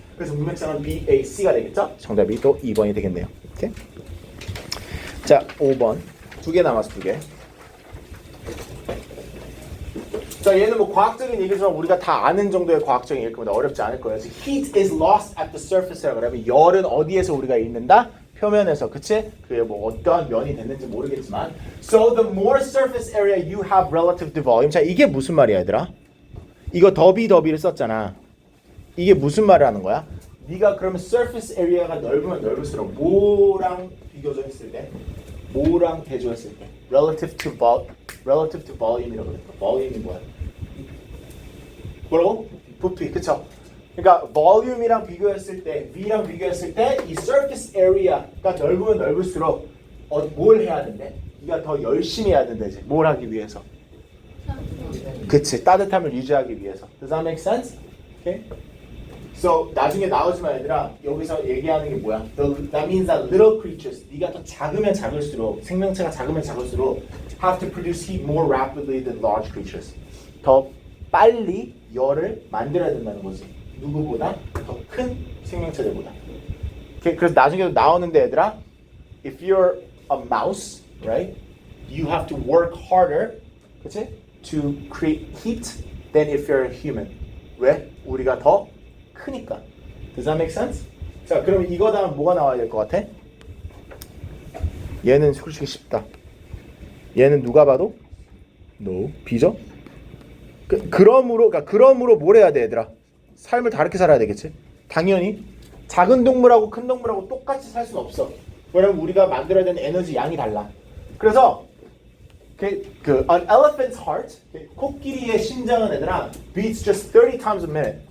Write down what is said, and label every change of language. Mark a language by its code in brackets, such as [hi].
[ko] 그래서 문맥상은 BAC가 되겠죠? 정답이 또 2번이 되겠네요. 오케이? 자 5번 2개 남았어. 2개. 자 얘는 뭐 과학적인 얘기지만 우리가 다 아는 정도의 과학적인 얘기일 겁니다. 어렵지 않을 거예요. [en] Heat is lost at the surface [ko] 라고 그러면 열은 어디에서 우리가 잃는다? 표면에서. 그치? 그게 뭐 어떠한 면이 됐는지 모르겠지만 [en] So the more surface area you have relative to volume. [ko] 자 이게 무슨 말이야 얘들아? 이거 더비를 썼잖아. 이게 무슨 말을 하는 거야? 네가 그러면 surface area가 넓으면 넓을수록 뭐랑 비교적 했을 때? 뭐랑 대조했을 때? [en] relative to volume [ko] 이라고 그랬어. volume이 뭐야? 뭐라고? 부피, 그쵸? 그러니까 volume이랑 비교했을 때, V랑 비교했을 때 이 surface area가 넓으면 넓을수록 뭘 해야 된대? 네가 더 열심히 해야 된대지. 뭘 하기 위해서? 그치, 따뜻함을 유지하기 위해서. [en] Does that make sense? Okay? [ko] So 나중에 나오지만 얘들아 여기서 얘기하는 게 뭐야? [en] That means that little creatures [ko] 네가 더 작으면 작을수록 [en] 생명체가 작으면 작을수록 have to produce heat more rapidly than large creatures. [ko] 더 빨리 열을 만들어야 된다는 거지. 누구보다 더 큰 생명체들보다. 그래서 나중에도 나오는데 얘들아 [en] if you're a mouse, right? You have to work harder, [ko] 그치? [en] To create heat than if you're a human. [ko] 왜? 우리가 더 크니까. [en] Does that make sense? [ko] 자, 그러면 이거 다음 뭐가 나와야 될 것 같아? 얘는 솔직히 쉽다. 얘는 누가 봐도 no, B죠? 그러므로 뭘 해야 돼, 얘들아? 삶을 다르게 살아야 되겠지? 당연히 작은 동물하고 큰 동물하고 똑같이 살 수는 없어. 왜냐면 우리가 만들어야 되는 에너지 양이 달라. [en] 그래서 an elephant's heart, [ko] 코끼리의 심장은 얘들아 [en] beats just 30 times a minute.